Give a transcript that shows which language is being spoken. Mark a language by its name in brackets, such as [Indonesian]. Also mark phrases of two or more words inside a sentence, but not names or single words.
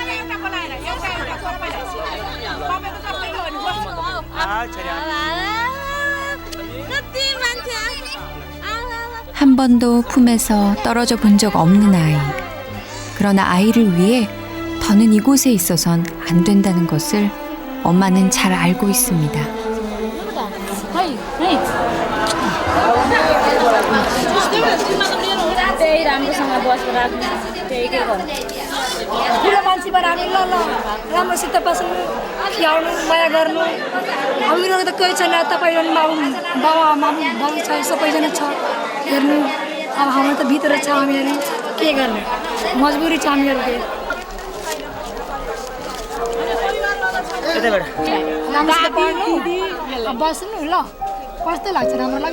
[Korean] 한 번도 품에서 떨어져 본 적 없는 아이. 그러나 아이를 위해 더는 이곳에 있어선 안 된다는 것을 엄마는 잘 알고 있습니다. [Nepali] त्यही राम्रोसँग बसेर राख्नु त्यही के गर्नु बुढो मान्छे बनाउनु ल ल राम्रोसित बस्नु खियाउनु माया गर्नु हामीहरू त कोही छैन तपाईँ बाबा आमा बाबु छ सबैजना छ हेर्नु अब हाम्रो त भित्र छ हामीहरू के गर्ने मजबुरी छ हामीहरूको बस्नु ल कस्तो लाग्छ राम्रो लाग्छ